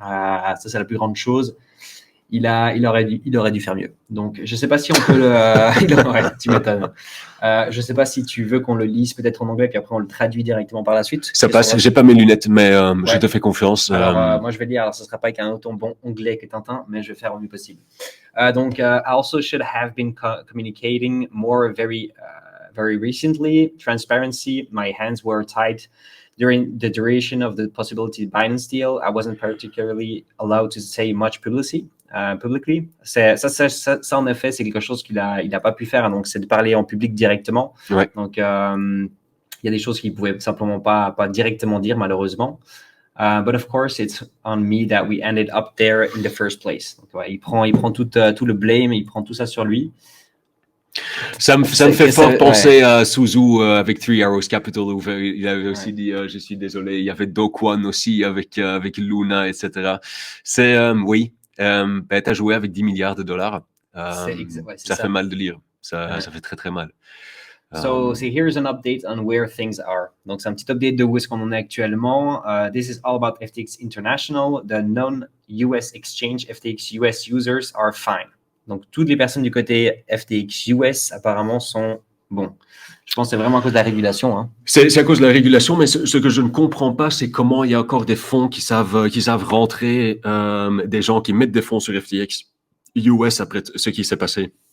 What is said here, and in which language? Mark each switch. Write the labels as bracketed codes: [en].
[fr] Ça, c'est la plus grande chose. Il aurait dû faire mieux. Donc, je ne sais pas si on peut le… ouais, tu m'étonnes. Je ne sais pas si tu veux qu'on le lise peut-être en anglais, puis après on le traduit directement par la suite. Ça passe. J'ai pas mes lunettes, mais je te fais confiance. Alors, moi, je vais lire. Alors, ce ne sera pas avec un autant bon anglais que Tintin, mais je vais faire au mieux possible. [en] Donc, I also should have been communicating more very recently. Transparency. My hands were tied during the duration of the possibility Binance deal. I wasn't particularly allowed to say much publicly. [fr] Ça, en effet, c'est quelque chose qu'il a pas pu faire. Donc, c'est de parler en public directement. Ouais. Donc, il y a des choses qu'il pouvait simplement pas directement dire, malheureusement. [en] But of course, it's on me that we ended up there in the first place. [fr] Donc, ouais, il prend tout le blame, il prend tout ça sur lui. Ça me fait fort penser à Suzu avec Three Arrows Capital où il avait aussi dit je suis désolé. Il y avait Do Kwon aussi avec Luna, etc. C'est oui. T'as joué avec 10 milliards de dollars. Ça fait mal de lire. Ça fait très très mal. [en] So here's an update on where things are. [fr] Donc, c'est un petit update de où est-ce qu'on en est actuellement. [en] This is all about FTX International. The non-US exchange FTX US users are fine. [fr] Donc, toutes les personnes du côté FTX US, apparemment, sont bons. Je pense que c'est vraiment à cause de la régulation. Hein. C'est à cause de la régulation, mais ce que je ne comprends pas, c'est comment il y a encore des fonds qui savent rentrer, des gens qui mettent des fonds sur FTX US après ce qui s'est passé.